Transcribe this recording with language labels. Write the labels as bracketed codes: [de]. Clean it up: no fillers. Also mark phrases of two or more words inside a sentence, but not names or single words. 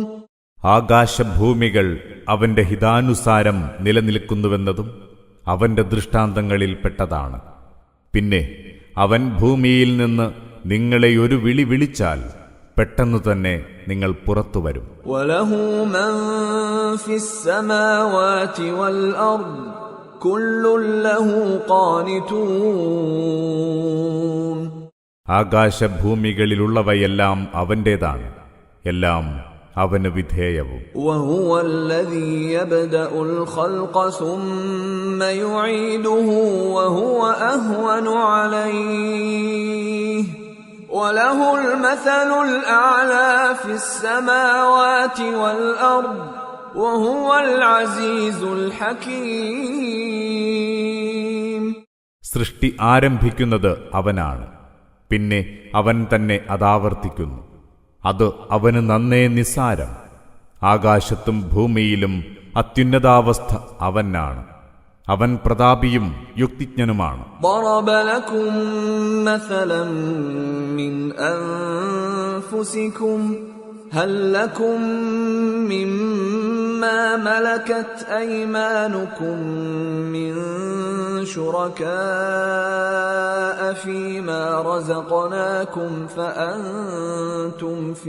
[ml] ആകാശഭൂമികൾ അവന്റെ ഹിതാനുസാരം നിലനിൽക്കുന്നുവെന്നതും അവന്റെ ദൃഷ്ടാന്തങ്ങളിൽപ്പെട്ടതാണ്. പിന്നെ അവൻ ഭൂമിയിൽ നിന്ന് നിങ്ങളെ ഒരു വിളി വിളിച്ചാൽ പെട്ടെന്നു തന്നെ നിങ്ങൾ പുറത്തുവരും. [ar] وله من في السماوات والأرض كل له قانتون. [ml] ആകാശഭൂമികളിലുള്ളവയെല്ലാം അവന്റേതാണ്, എല്ലാം അവന് വിധേയവും. [ar] وهو الذي يبدأ الخلق ثم يعيده وهو أهون عليه وله المثل الأعلى في السماوات والأرض وهو العزيز الحكيم. [ml] സൃഷ്ടി ആരംഭിക്കുന്നത് അവനാണ്, പിന്നെ അവൻ തന്നെ അതാവർത്തിക്കുന്നു. അത് അവന് നന്നേ നിസ്സാരം. ആകാശത്തും ഭൂമിയിലും അത്യുന്നതാവസ്ഥ അവനാണ്. അവൻ പ്രതാപിയും യുക്തിജ്ഞനുമാണ്. [ar] ضرب لكم مثلا من أنفسكم هل لكم مما ملكت أيمانكم من شركاء فيما رزقناكم فأنتم